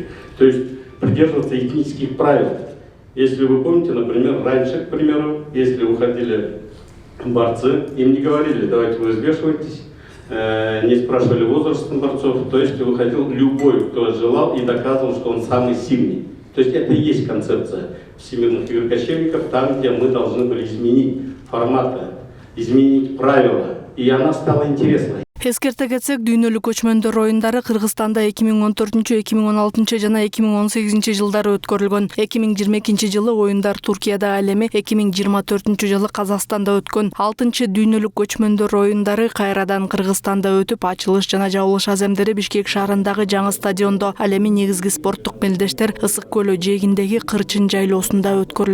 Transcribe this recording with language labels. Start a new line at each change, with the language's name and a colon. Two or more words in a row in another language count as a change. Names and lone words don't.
Russian: То есть придерживаться этнических правил. Если вы помните, например, раньше, к примеру, если уходили борцы, им не говорили: давайте вы взвешивайтесь, не спрашивали возраст борцов, то есть выходил любой, кто желал, и доказывал, что он самый сильный. То есть это и есть концепция всемирных игр кочевников, там, где мы должны были изменить форматы, изменить правила, и она стала интересной.
Kyrgyz: Эскерте кетсек, дүйнөлүк көчмөндөр оюндары Кыргызстанда 2014, 2016 жана 2018 жылдары өткөрүлгөн. 2022 жылы оюндар Туркияда, ал эми 2024 жылы Казакстанда өткөн. 6-чы дүйнөлүк көчмөндөр оюндары кайрадан Кыргызстанда өтүп, ачылыш жана жабылыш аземдери Бишкек шаарындагы жаңы стадиондо, ал эми негизги спорттук мелдештер Ысык көлү жээгиндеги Кырчын жайлоосунда өткөрүлөт.